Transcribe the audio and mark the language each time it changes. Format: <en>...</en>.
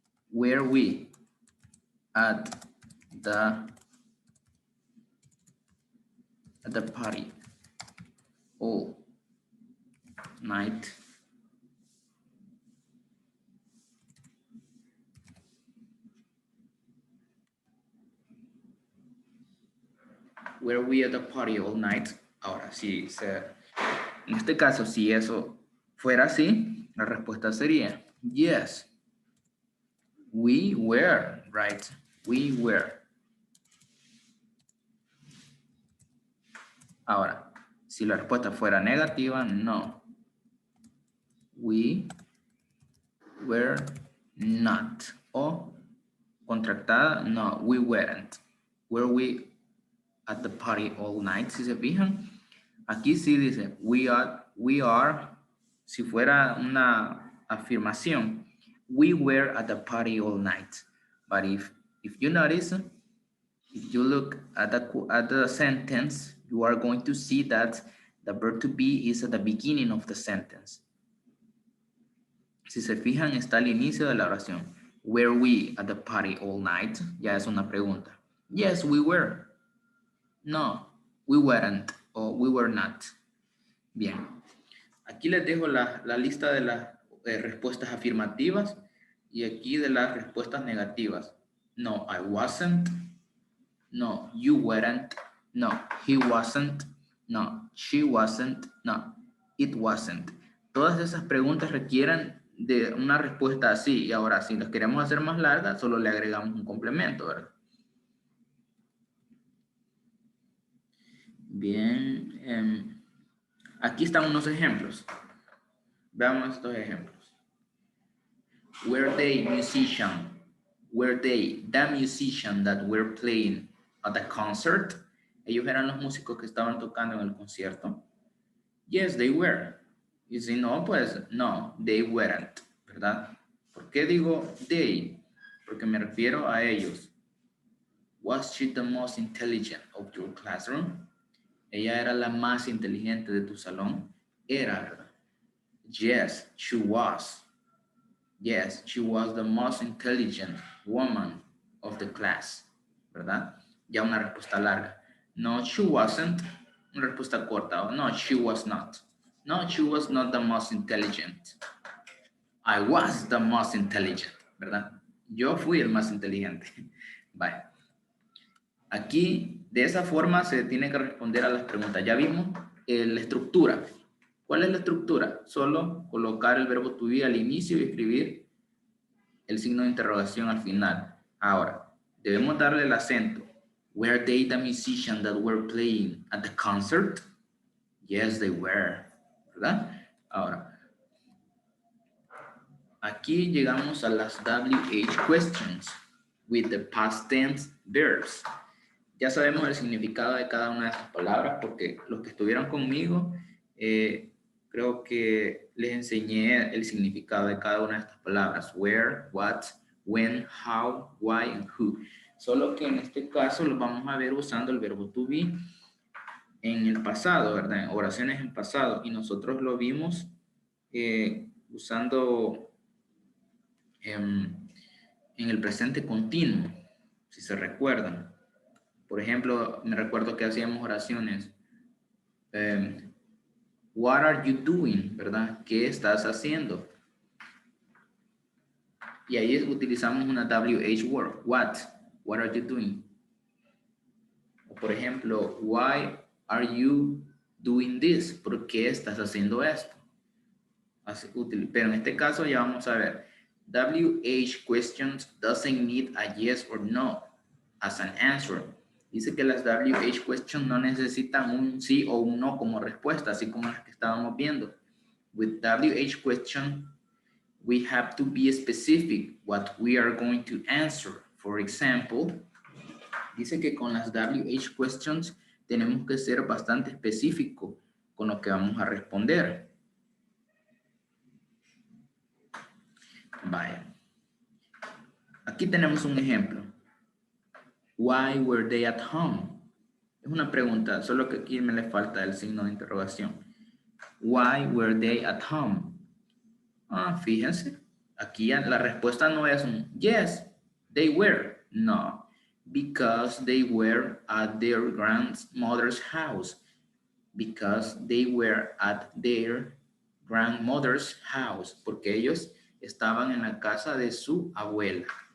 <en>Were we at the party all night? Were we at the party all night?</en> <es>Ahora, sí, en este caso, si eso fuera así, la respuesta sería</es> <en>yes. We were, right? We were.</en> <es>Ahora, si la respuesta fuera negativa, no.</es> <en>We were not.</en> <es>O contractada, no,</es> <en>we weren't.</en> <es>Were we at the party all night? Si se fijan, aquí sí dice</es> <en>we are,</en> <es>si fuera una afirmación,</es> <en>we were at the party all night. But if you notice, if you look at the sentence, you are going to see that the verb to be is at the beginning of the sentence.</en> <es>Si se fijan, está al inicio de la oración.</es> <en>Were we at the party all night?</en> <es>Ya es una pregunta.</es> <en>Yes, we were. No, we weren't o we were not.</en> <es>Bien. Aquí les dejo la lista de las respuestas afirmativas y aquí de las respuestas negativas.</es> <en>No, I wasn't. No, you weren't. No, he wasn't. No, she wasn't. No, it wasn't.</en> <es>Todas esas preguntas requieren de una respuesta así. Y ahora, si las queremos hacer más largas, solo le agregamos un complemento, ¿verdad? Bien. Aquí están unos ejemplos. Veamos estos ejemplos.</es> <en>Were they musician? Were they the musician that were playing at the concert?</en> <es>Ellos eran los músicos que estaban tocando en el concierto.</es> <en>Yes, they were.</en> <es>Y si no, pues no,</es> <en>they weren't,</en> <es>¿verdad? ¿Por qué digo they? Porque me refiero a ellos.</es> <en>Was she the most intelligent of your classroom?</en> <es>Ella era la más inteligente de tu salón. Era, ¿verdad?</es> <en>Yes, she was. Yes, she was the most intelligent woman of the class.</en> <es>¿Verdad? Ya una respuesta larga.</es> <en>No, she wasn't.</en> <es>Una respuesta corta.</es> <en>No, she was not. No, she was not the most intelligent. I was the most intelligent,</en> <es>¿verdad? Yo fui el más inteligente.</es> <en>Bye.</en> <es>Aquí, de esa forma, se tiene que responder a las preguntas. Ya vimos la estructura. ¿Cuál es la estructura? Solo colocar el verbo to be al inicio y escribir el signo de interrogación al final. Ahora, debemos darle el acento.</es> <en>Were they the musicians that were playing at the concert? Yes, they were.</en> <es>¿Verdad? Ahora, aquí llegamos a las</es> <en>WH questions with the past tense verbs.</en> <es>Ya sabemos el significado de cada una de esas palabras porque los que estuvieron conmigo, creo que les enseñé el significado de cada una de estas palabras.</es> <en>Where, what, when, how, why, and who.</en> <es>Solo que en este caso lo vamos a ver usando el verbo to be en el pasado, ¿verdad? En oraciones en pasado. Y nosotros lo vimos usando en el presente continuo, si se recuerdan. Por ejemplo, me recuerdo que hacíamos oraciones.</es> <en>What are you doing?</en> <es>¿Verdad? ¿Qué estás haciendo? Y ahí utilizamos una</es> <en>WH word. What? What are you doing?</en> <es>O por ejemplo,</es> <en>why are you doing this?</en> <es>¿Por qué estás haciendo esto? Así, útil. Pero en este caso ya vamos a ver.</es> <en>WH questions doesn't need a yes or no as an answer.</en> <es>Dice que las WH questions no necesitan un sí o un no como respuesta, así como las que estábamos viendo.</es> <en>With WH question, we have to be specific what we are going to answer. For example,</en> <es>dice que con las WH questions tenemos que ser bastante específicos con lo que vamos a responder. Vaya. Aquí tenemos un ejemplo.</es> <en>Why were they at home?</en> <es>Es una pregunta, solo que aquí me le falta el signo de interrogación.</es> <en>Why were they at home?</en> <es>Fíjense, aquí la respuesta no es un</es> <en>yes, they were. No, because they were at their grandmother's house. Because they were at their grandmother's house.</en> <es>Porque ellos estaban en la casa de su abuela.</es>